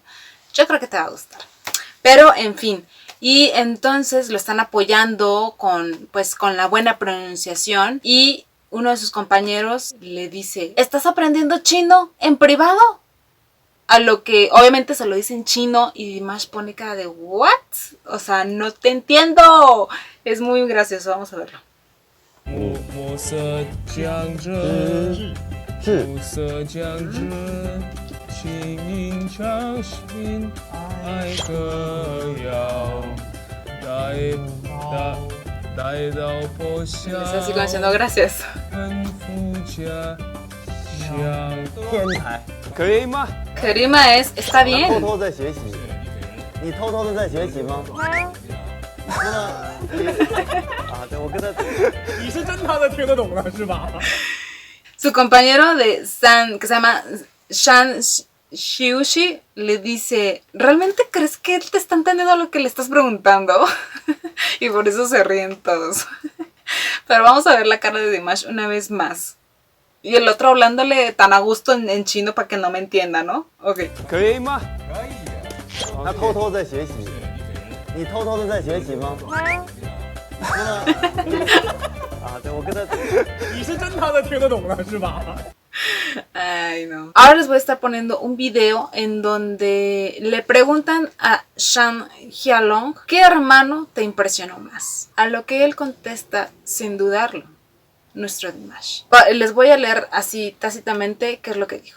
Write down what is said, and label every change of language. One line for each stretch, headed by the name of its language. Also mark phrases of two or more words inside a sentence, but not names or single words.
Spanish: Yo creo que te va a gustar. Pero, en fin, y entonces lo están apoyando con la buena pronunciación y uno de sus compañeros le dice, ¿estás aprendiendo chino en privado? A lo que obviamente se lo dice en chino y Dimash pone cara de ¿what? O sea, no te entiendo. Es muy gracioso, vamos a verlo.
Chinese: 暮色将至，暮色将至，请您将心爱歌谣，带到破晓，
Spanish: Está así como diciendo gracias.
Chinese: 奔赴家乡。天才，可以吗？
Spanish: Karima es, está 偷 bien.
Chinese: 偷在学习，你偷偷的在学习吗？啊，对，我跟他。你是真他的听得懂了是吧？
Spanish: Su compañero de San, que se llama Shan Shiushi, le dice, ¿realmente crees que él te está entendiendo lo que le estás preguntando? Y por eso se ríen todos. Pero vamos a ver la cara de Dimash una vez más. Y el otro hablándole tan a gusto en chino para que no me entienda, ¿no? Ok.
Chinese: 可以吗？他偷偷在学习，你偷偷的在学习吗？啊，对，我跟他。你是真他的听得懂了是吧？
Spanish: Ay, no. Ahora les voy a estar poniendo un video en donde le preguntan a Shan Hyalong ¿qué hermano te impresionó más? A lo que él contesta sin dudarlo, nuestro Dimash. Les voy a leer así tácitamente qué es lo que dijo.